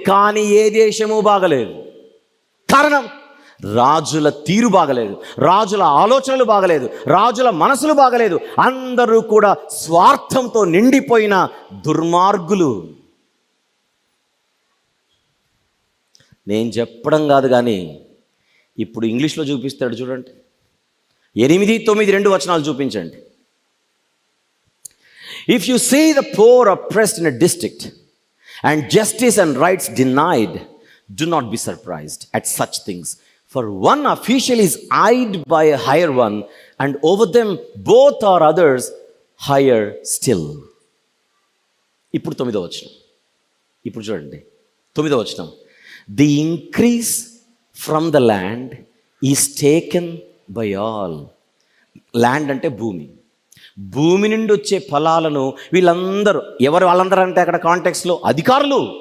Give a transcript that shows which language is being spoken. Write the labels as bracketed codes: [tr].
[te] కానీ ఏ దేశము బాగలేదు. కారణం, రాజుల తీరు బాగలేదు, రాజుల ఆలోచనలు బాగలేదు, రాజుల మనసులు బాగలేదు. అందరూ కూడా స్వార్థంతో నిండిపోయిన దుర్మార్గులు. నేను చెప్పడం కాదు, కానీ ఇప్పుడు ఇంగ్లీష్లో చూపిస్తాడు చూడండి. 8, 9 రెండు వచనాలు చూపించండి. [en] If you see the poor oppressed in a district and justice and rights denied, do not be surprised at such things. For one official is eyed by a higher one, and over them both are others higher still. [te] ఇప్పుడు 9వ వచనం. ఇప్పుడు చూడండి 9వ వచనం. [en] The increase from the land is taken by all. [te] Land అంటే భూమి. భూమి నుండి వచ్చే ఫలాలను వీళ్ళందరూ, వాళ్ళందరూ అంటే అక్కడ కాంటెక్స్లో అధికారులు.